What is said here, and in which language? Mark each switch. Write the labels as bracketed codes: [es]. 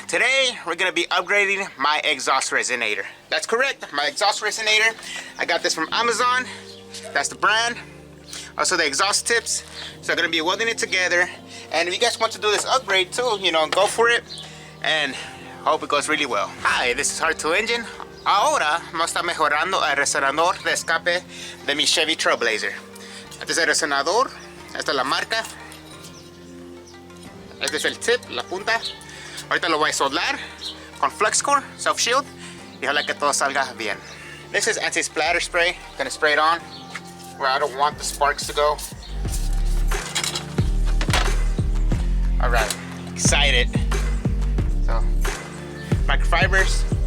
[en] Today we're gonna be upgrading my exhaust resonator. That's correct, my exhaust resonator. I got this from Amazon. That's the brand. Also the exhaust tips. So I'm gonna be welding it together. And if you guys want to do this upgrade too, you know, go for it. And hope it goes really well. Hi, this is Hard to Engine. [es] Ahora vamos a estar mejorando el resonador de escape de mi Chevy Trailblazer. Este es el resonador. Esta es la marca. Este es el tip, la punta. Ahorita lo voy a soldar con flux core, self shield, y ojalá que todo salga bien. [en] This is anti-splatter spray. Gonna spray it on where I don't want the sparks to go. All right, excited. So, microfibers.